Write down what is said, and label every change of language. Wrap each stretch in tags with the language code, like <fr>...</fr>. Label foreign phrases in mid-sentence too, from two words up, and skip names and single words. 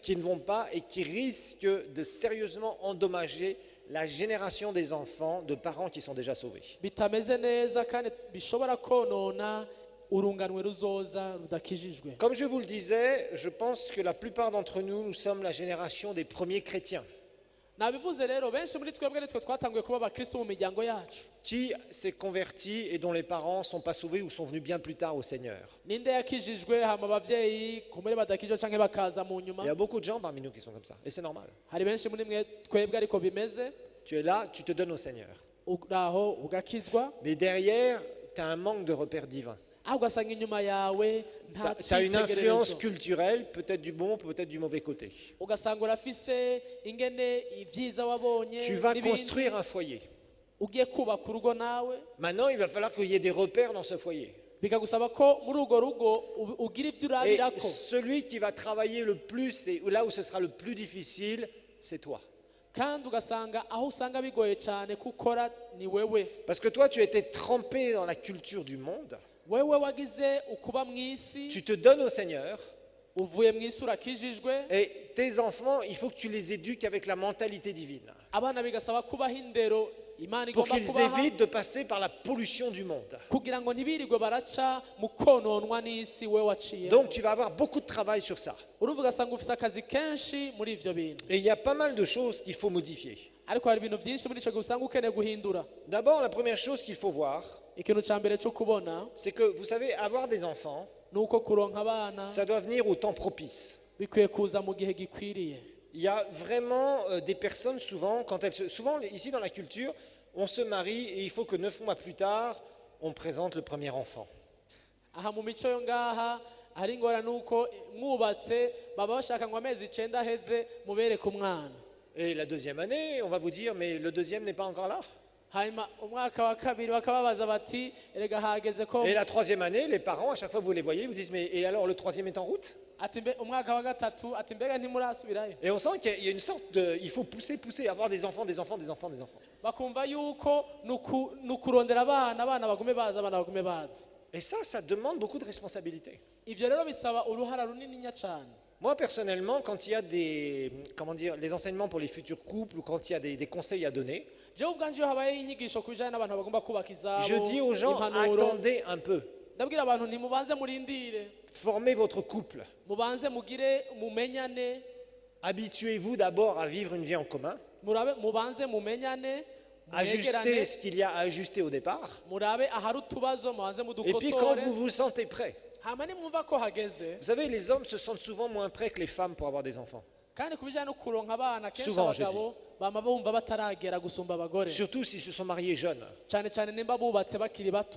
<fr>qui ne vont pas et qui risquent de sérieusement endommager la génération des enfants de parents qui sont déjà sauvés.</fr> <rn>bitameze neza kandi bishobora konona urunganwe ruzoza rudakijijwe.</rn> <fr>Comme je vous le disais, je pense que la plupart d'entre nous, nous sommes la génération des premiers chrétiens.</fr> <rn>nabivuze rero benshi muri twebwe nitwe twatanguye kuba abakristo mu miryango yacu.</rn> <fr>Qui s'est converti et dont les parents ne sont pas sauvés ou sont venus bien plus tard au Seigneur.</fr> <rn>ninde yakijijwe hama abavyeyi kumure badakijwe canke bakaza mu nyuma.</rn> <fr>Il y a beaucoup de gens parmi nous qui sont comme ça. Et c'est normal.</fr> <rn>hari benshi muri mwe twebwe ariko bimeze,</rn> <fr>Tu es là, tu te donnes au Seigneur.</fr> <rn>uraho ugakizwa</rn> <fr>Mais derrière, tu as un manque de repères divins.</fr> <rn>aho ugasanga inyuma yawe nta</rn> <fr>Tu as une influence</fr> <rn>cyitegererezo,</rn> <fr>culturelle, peut-être du bon, peut-être du mauvais côté.</fr> <rn>ugasanga urafise ingene ivyiza wabonye</rn> <fr>Tu vas</fr> <rn>n'ibindi.</rn> <fr>construire un foyer.</fr> <rn>ugiye kubaka urugo nawe</rn> <fr>Maintenant, il va falloir qu'il y ait des repères dans ce foyer.</fr> <rn>bikagusaba ko muri urwo rugo ugira ibyo</rn> <fr>Et</fr> <rn>urabirako,</rn> <fr>celui qui va travailler le plus et là où ce sera le plus difficile, c'est toi.</fr> <rn>kandi ugasanga aho usanga bigoye cyane gukora ni wewe.</rn> <fr>Parce que toi, tu étais trempé dans la culture du monde.</fr> <rn>wewe wagize ukuba mu isi,</rn> <fr>Tu te donnes au Seigneur.</fr> <rn>uvuye mu isi urakijijwe.</rn> <fr>Et tes enfants, il faut que tu les éduques avec la mentalité divine.</fr> <rn>abana bigasaba kubaha indero imana</rn> <fr>Pour</fr> <rn>igomba</rn> <fr>qu'ils</fr> <rn>kubaha</rn> <fr>évitent de passer par la pollution du monde.</fr> <rn>kugira ngo ntibirirwe baraca mu kononwa n'isi we waciye.</rn> <fr>Donc tu vas avoir beaucoup de travail sur ça.</fr> <rn>urumva ugasanga ufise akazi kenshi muri ivyo bintu,</rn> <fr>Et il y a pas mal de choses qu'il faut modifier.</fr> <rn>ariko hari ibintu byinshi muri ico gihe usanga ukeneye guhindura.</rn> <fr>D'abord, la première chose qu'il faut voir,</fr> <rn>ikintu ca mbere cyo kubona</rn> <fr>c'est que, vous savez, avoir des enfants,</fr> <rn>ni uko kuronka abana</rn> <fr>ça doit venir au temps propice.</fr> <rn>bikwiye kuza mu gihe gikwiriye.</rn> <fr>Il y a vraiment des personnes souvent, souvent ici dans la culture, on se marie et il faut que 9 mois plus tard, on présente le premier enfant.</fr> <rn>aha mu mico yo ngaha hari ingora nuko mwubatse baba bashaka ngo amezi 9 aheze mubereke umwana,</rn> <fr>Et la deuxième année, on va vous dire, mais le deuxième n'est pas encore là.</fr> <rn>hanyuma umwaka wa kabiri bakababaza bati erega hageze ko,</rn> <fr>Et la troisième année, les parents, à chaque fois que vous les voyez, vous disent, mais et alors le troisième est en route?</fr> <rn>ati umwaka wa gatatu ati mbega ntimurasubirayo.</rn> <fr>Et on sent qu'il y a une sorte de... Il faut pousser, avoir des enfants.</fr> <rn>bakumva yuko nukurondera abana bagume baza, abana bagume baza.</rn> <fr>Et ça demande beaucoup de responsabilité.</fr> <rn>ivyo rero bisaba uruhara runini cyane.</rn> <fr>Moi, personnellement, quand il y a les enseignements pour les futurs couples ou quand il y a des conseils à donner,</fr> <rn>jewe ubwanje iyo habaye inyigisho ku bijanye n'abantu bagomba kubaka izabo,</rn> <fr>je dis aux gens,</fr> <rn>impanuro,</rn> <fr>attendez un peu.</fr> <rn>ndabwira abantu ntimubanze murindire,</rn> <fr>Formez votre couple.</fr> <rn>mubanze mugire mumenyane,</rn> <fr>Habituez-vous d'abord à vivre une vie en commun.</fr> <rn>mubanze mumenyane,</rn> <fr>Ajustez</fr> <rn>mwegerane,</rn> <fr>ce qu'il y a à ajuster au départ.</fr> <rn>murabe ahari utubazo mubanze</rn> <fr>Et puis quand</fr> <rn>mudukosore,</rn> <fr>vous vous sentez prêt.</fr> <rn>hama nimwumva ko hageze.</rn> <fr>Vous savez, les hommes se sentent souvent moins prêts que les femmes pour avoir des enfants.</fr> <rn>kandi ku bijyanye no kuronka abana kenshi</rn> <fr>Souvent, je</fr> <rn>abagabo bama bumva bataragera gusumba abagore</rn> <fr>Surtout s'ils se sont mariés jeunes.</fr> <rn>cyane cyane nimba bubatse bakiri bato.</rn>